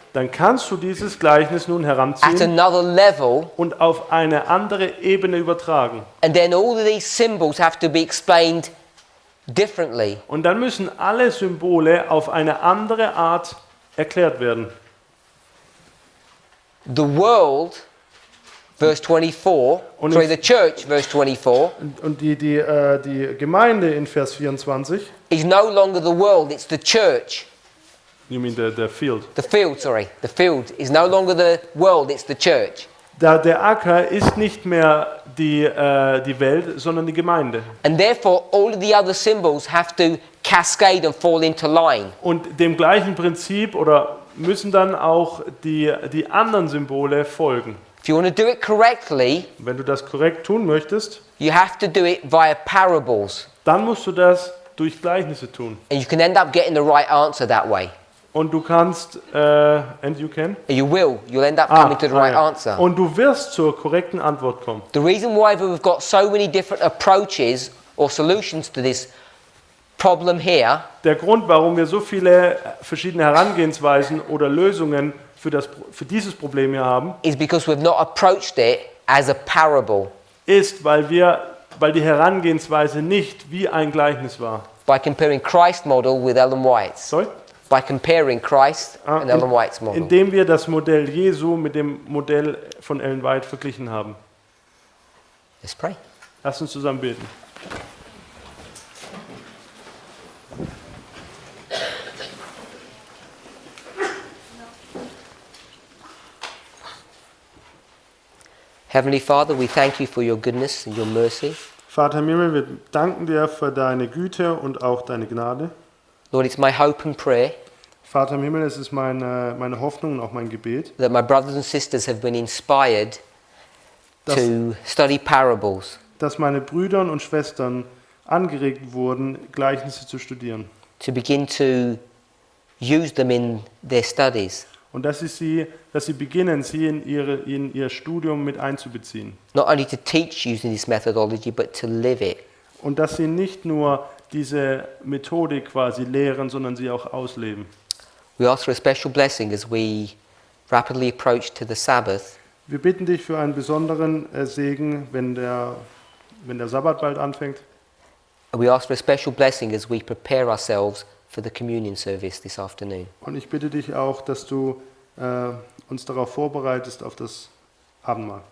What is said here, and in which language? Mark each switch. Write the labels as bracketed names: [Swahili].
[German] dann kannst du dieses Gleichnis nun [English] at [German] heranziehen [English] another level, [German] und auf eine andere Ebene übertragen. [English] and then all of these symbols have to be explained differently. [German] Und dann müssen alle Symbole auf eine andere Art erklärt werden. [English] The world, verse 24, [German] Und [English] sorry, in- the church, verse 24, [German] Und die Gemeinde in Vers 24 [English] is no longer the world, it's the church. You mean the field? The field, sorry. The field is no longer the world, it's the church. [German] Der Acker ist nicht mehr die Welt, sondern die Gemeinde. [English] And therefore, all of the other symbols have to cascade and fall into line. [German] Und dem gleichen Prinzip oder müssen dann auch die anderen Symbole folgen. [English] If you want to do it correctly, [German] Wenn du das korrekt tun möchtest, [English] you have to do it via parables. [German] dann musst du das durch Gleichnisse tun. [English] And you can end up getting the right answer that way. [German] Und du kannst, [English] and you can? You'll end up coming to the right [German] ja. [English] answer. [German] Und du wirst zur korrekten Antwort kommen. [English] The reason why we've got so many different approaches or solutions to this problem here [German] Der Grund, warum wir so viele verschiedene Herangehensweisen oder Lösungen für dieses Problem hier haben, [English] is because we've not approached it as a parable [German] ist, weil die Herangehensweise nicht wie ein Gleichnis war. [English] by comparing Christ's model with Ellen White's. Sorry? By comparing Christ and Ellen White's model. [German] Indem wir das Modell Jesu mit dem Modell von Ellen White verglichen haben. [English] Let's pray. [German] Lass uns zusammen beten. [English] Heavenly Father, we thank you for your goodness and your mercy. [German] Vater im Himmel, wir danken dir für deine Güte und auch deine Gnade. [English] Lord, it's my hope and prayer [German] Vater im Himmel, es ist meine Hoffnung und auch mein Gebet, [English] that my brothers and sisters have been inspired to study parables, [German] dass meine Brüder und Schwestern angeregt wurden, Gleichnisse zu studieren. [English] to begin to use them in their studies, [German] Und dass sie beginnen, sie in ihr Studium mit einzubeziehen. [English] not only to teach using this methodology, but to live it. [German] Und dass sie nicht nur diese Methodik quasi lehren, sondern sie auch ausleben. [English] We ask for a special blessing as we rapidly approach to the Sabbath, [German] Wir bitten dich für einen besonderen Segen, wenn der Sabbat bald anfängt. [English] and we ask for a special blessing as we prepare ourselves for the communion service this afternoon. [German] Und ich bitte dich auch, dass du uns darauf vorbereitest, auf das Abendmahl.